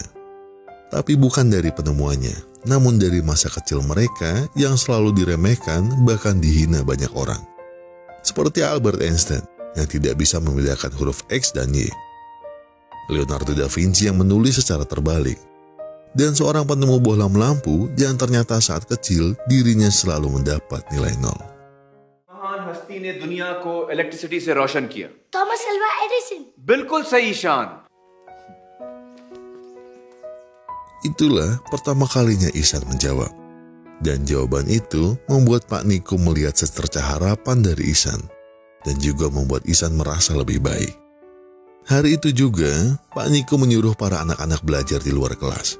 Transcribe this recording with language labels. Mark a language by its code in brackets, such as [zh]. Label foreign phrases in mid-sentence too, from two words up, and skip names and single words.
[id] Tapi bukan dari penemuannya, namun dari masa kecil mereka yang selalu diremehkan bahkan dihina banyak orang. Seperti Albert Einstein yang tidak bisa membedakan huruf X dan Y. Leonardo da Vinci yang menulis secara terbalik. Dan seorang penemu bohlam lampu yang ternyata saat kecil dirinya selalu mendapat nilai 0. [hi] महान हस्ती ने दुनिया को इलेक्ट्रिसिटी से रोशन किया। Thomas Alva Edison. बिल्कुल सही शान। [id] Itulah pertama kalinya Ihsan menjawab. Dan jawaban itu membuat Pak Nikum melihat secercah harapan dari Ihsan. Dan juga membuat Ihsan merasa lebih baik. Hari itu juga, Pak Nikum menyuruh para anak-anak belajar di luar kelas.